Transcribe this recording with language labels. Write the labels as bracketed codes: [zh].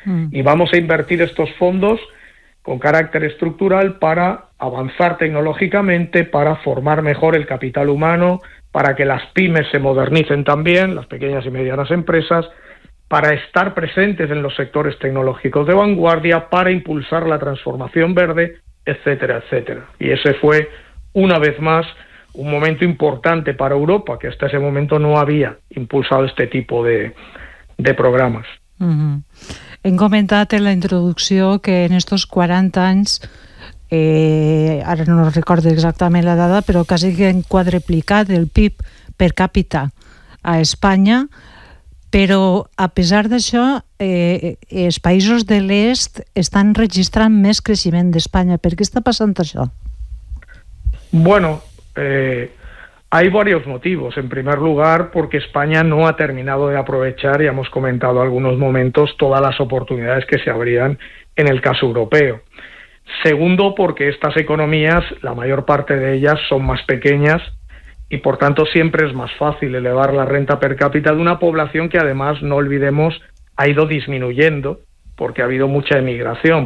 [es] Y vamos a invertir estos fondos con carácter estructural para avanzar tecnológicamente, para formar mejor el capital humano, para que las pymes se modernicen también, las pequeñas y medianas empresas, para estar presentes en los sectores tecnológicos de vanguardia, para impulsar la transformación verde, etcétera, etcétera. Y ese fue, una vez más, un momento importante para Europa, que hasta ese momento no había impulsado este tipo de programas. Uh-huh. [ca] He comentat en la introducció que en estos 40 anys, ara no recordo exactament la dada, però quasi que hem quadruplicat el PIB per càpita a Espanya, però a pesar d'això, els països de l'est estan registrant més creixement d'Espanya. Per què està passant això? [es] Bueno, hay varios motivos. En primer lugar, porque España no ha terminado de aprovechar, ya hemos comentado algunos momentos, todas las oportunidades que se abrían en el caso europeo. Segundo, porque estas economías, la mayor parte de ellas, son más pequeñas y, por tanto, siempre es más fácil elevar la renta per cápita de una población que, además, no olvidemos, ha ido disminuyendo porque ha habido mucha emigración.